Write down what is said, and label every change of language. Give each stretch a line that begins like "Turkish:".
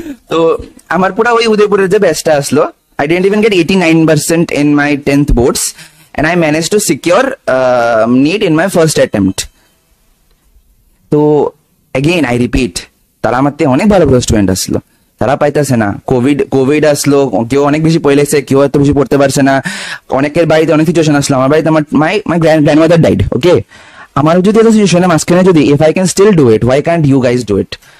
Bangla: তো আমার পুরা ওই উদয়পুরের যে ব্যাচটা আসলো,
English: I didn't even get 89% in my 10th boards and I managed to secure NEET in my first attempt.
Bangla: তো
English: again I repeat,
Bangla: তারা আমার থেকে অনেক ভালো স্টুডেন্ট আসলো, তারা পাইতেছে না। কোভিড আসলো, কেউ অনেক বেশি পড়ে লেগেছে, কেউ এত বেশি পড়তে পারছে না, অনেকের বাড়িতে অনেক সিচুয়েশন আসলো। আমার বাড়িতে আমার
English: my grandmother died,
Bangla: ওকে? আমার যদি এত সিচুয়েশনের মাঝখানে যদি
English: if I can still do it, why can't you guys do it?